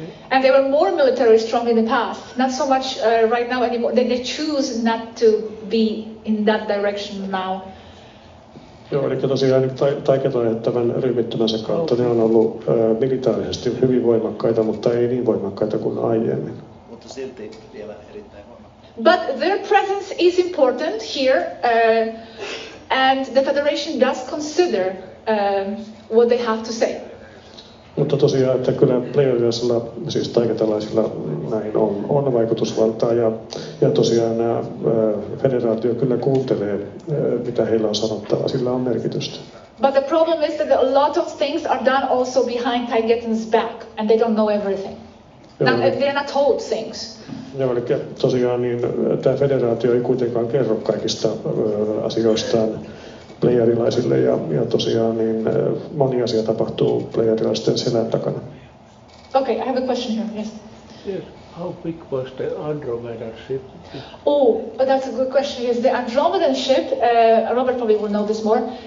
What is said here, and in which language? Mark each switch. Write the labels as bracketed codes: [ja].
[en] And they were more military strong in the past, not so much right now anymore. They choose not to be in that direction now. [fi] Joo, eli tosiaan Taygeteanit tämän ryhmittymänsä kautta ne on ollut militaarisesti hyvin voimakkaita, mutta ei niin voimakkaita kuin aiemmin. Mutta silti vielä erittäin voimakkaita. [en] But their presence is important here, and the Federation does consider what they have to say. [fi] Mutta tosiaan, että kyllä Pleiadiansilla, siis taygetealaisilla näin on vaikutusvaltaa ja tosiaan nämä federaatio kyllä kuuntelee, mitä heillä on sanottavaa, sillä on merkitystä. [en] But the problem is that a lot of things are done also behind Taygeteans' back, and they don't know everything. They're not told things. [fi] Joo, eli tosiaan niin, tämä federaatio ei kuitenkaan kerro kaikista asioistaan pleiadilaisille ja tosiaan niin moni asia tapahtuu pleiadilaisten selän takana. [en] Okay, I have a question here. Yes. Yes. How big was the Andromeda ship? Oh, that's a good question. Yes, the Andromedan ship. Robert probably will know this more.